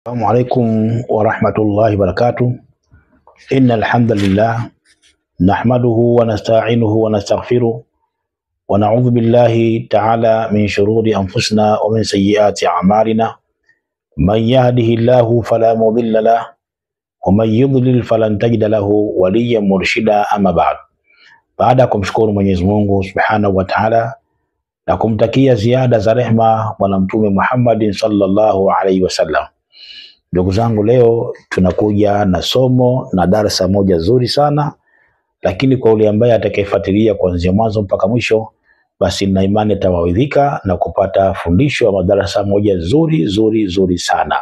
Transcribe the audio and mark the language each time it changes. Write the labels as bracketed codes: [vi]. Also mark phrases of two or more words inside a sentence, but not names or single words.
[ar] السلام عليكم ورحمة الله وبركاته. إن الحمد لله نحمده ونستعينه ونستغفره ونعوذ بالله تعالى من شرور أنفسنا ومن سيئات أعمالنا. من يهده الله فلا مضل له ومن يضلل فلن تجد له وليا مرشدا. [sw] أما baada ya kumshukuru Mwenyezi Mungu [ar] سبحانه وتعالى [sw] na kumtakia ziada za rehma bwana Mtume Muhammad [ar] صلى الله عليه وسلم, [sw] ndugu zangu, leo tunakuja na somo na darasa moja zuri sana, lakini kwa yule ambaye atakayefuatilia kuanzia mwanzo mpaka mwisho, basi na imani atawaidhika na kupata fundisho wa madarasa moja zuri sana.